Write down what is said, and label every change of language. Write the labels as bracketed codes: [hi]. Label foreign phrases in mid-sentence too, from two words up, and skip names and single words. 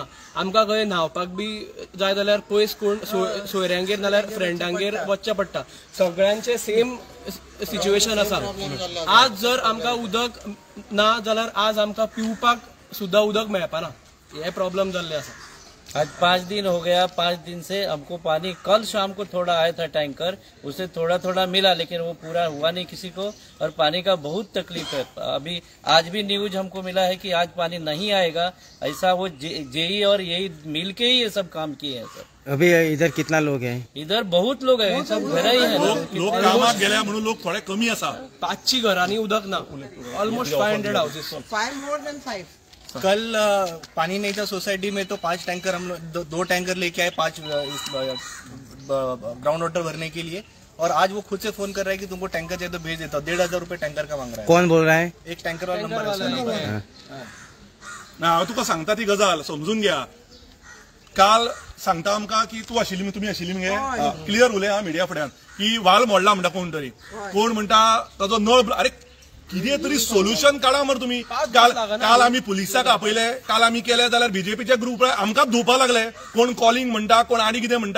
[kok] आमकां खंय न्हावपाक बी जाय जाल्यार पयस कोण सोयऱ्यांगेर नाल्यार फ्रेंडांगेर वचचें पडटा। सगळ्यांचे [en] same situation [kok] आसा। आज जर आमकां उदक ना जाल्यार आज आमकां पिवपाक सुद्धा उदक मेळपाना, हे प्रॉब्लम जाल्ले आसा। [hi] आज 5 दिन हो गया, 5 दिन से हमको पानी, कल शाम को थोड़ा आया था टैंकर, उसे थोड़ा मिला लेकिन वो पूरा हुआ नहीं किसी को, और पानी का बहुत तकलीफ है। अभी आज भी न्यूज हमको मिला है कि आज पानी नहीं आएगा, ऐसा वो जेई और यही मिल के ही ये सब काम किए हैं सर। अभी इधर कितना लोग हैं? इधर बहुत लोग हैं, सब घर ही है, [kok] लोग कामाक गेल्या म्हणून लोक थोडे कमी आसा। 500 घरांनी उदक ना, [en] almost 500 houses. 5 more than 5। [hi] कल पानी नहीं था सोसाइटी में, तो 5 टैंकर हम लोग 2 टैंकर लेके आए 5 [en] ground water [hi] भरने के लिए, और आज वो खुद से फोन कर रहा है कि तुमको टैंकर चाहिए तो भेज देता हूँ। 1500 रुपये टैंकर का मांग रहा है। कौन बोल रहा है? एक टैंकर वाला नंबर है। [kok] ना हांव तुका सांगता ती गजाल समजून घ्या। काल सांगता आमकां की तूं आशिल्ली, तुमी आशिल्ली मगे, क्लियर उलय हा मिडिया फुड्यान की वाल मोडला म्हणटा कोण तरी, कोण म्हणटा ताजो नळ, अरे कितें तरी सोल्युशन काढा मरे तुम्ही। काल आमी पुलिसाक आपयले, काल आमी केले जाल्यार बीजेपीचे ग्रुप आमकांच धुवपा लागले, कोण कॉलिंग म्हणटा, कोण आनी कितें म्हणटा।